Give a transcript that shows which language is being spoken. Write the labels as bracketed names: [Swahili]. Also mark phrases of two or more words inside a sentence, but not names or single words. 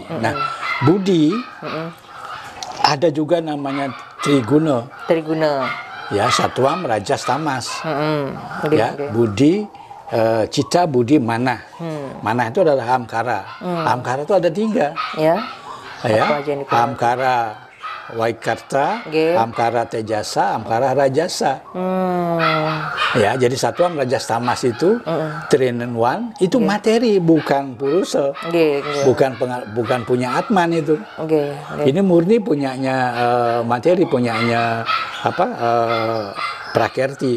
[Indonesian] Nah, budi ada juga namanya triguna. Ya, satwam, rajas, tamas. Budi, cita, budi, mana. Mana itu adalah hamkara. Hamkara itu ada 3. [Sanskrit] Hamkara Vaikarta, hamkara tejasa, hamkara rajasa. [Indonesian] Ya, jadi satwam, rajas, tamas itu 3 in 1 itu materi, bukan purusa. Bukan punya Atman itu. Ini murni punyanya materi, punyanya Prakerti.